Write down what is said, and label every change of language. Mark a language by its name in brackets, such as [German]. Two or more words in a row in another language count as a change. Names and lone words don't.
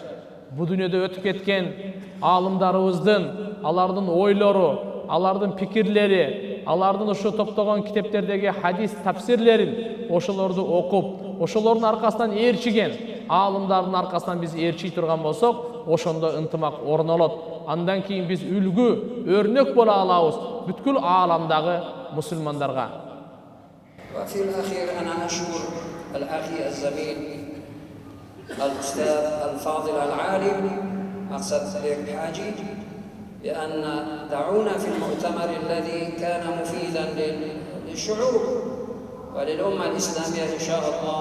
[Kyrgyz] Бу дүйнөдө өтүп кеткен аалымдарыбыздын, алардын ойлору, алардын пикирлери, алардын ошо топтогон китептердеги хадис тафсирлерин ошолорду окуп, ошолордун аркасынан ээрчиген аалымдардын аркасынан биз ээрчий турган болсок, ошондо ынтымак орнолот. Андан кийин биз үлгү, өрнөк боло алабыз бүткүл ааламдагы мусулмандарга. [Arabic] وفي الأخير أنا أشكر الأخي الزميل الأستاذ الفاضل العالم مقصد بك حاجي بأن دعونا في المؤتمر الذي كان مفيدا للشعوب وللأمة الإسلامية إن شاء الله.